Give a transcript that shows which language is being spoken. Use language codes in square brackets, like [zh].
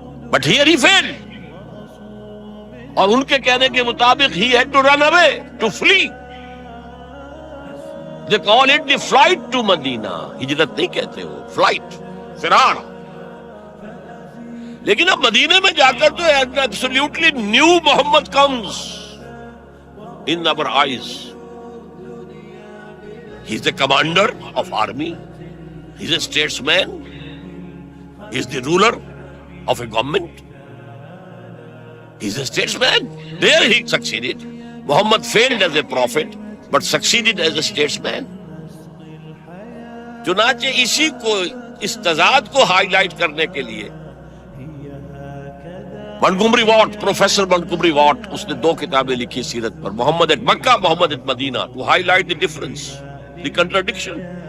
[en] but here he fail, [ur] اور ان کے کہنے کے مطابق [en] ہی had to run away, to flee, they call it the flight to Medina, [ur] ہجرت نہیں کہتے وہ، فلائٹ، فرار۔ لیکن اب مدینے میں جا کر تو [en] Absolutely new Muhammad comes in our eyes. He is the commander of army, he is a statesman, he is the ruler of a government, he is a statesman. There he succeeded. Muhammad failed as a prophet but succeeded as a statesman. [ur] چنانچہ اسی کو، اس تضاد کو high light کرنے کے لیے Montgomery what, professor Montgomery what, اس نے 2 کتابیں لکھی سیرت پر، محمد at Mecca, Muhammad at Medina, [en] To highlight the difference, the contradiction.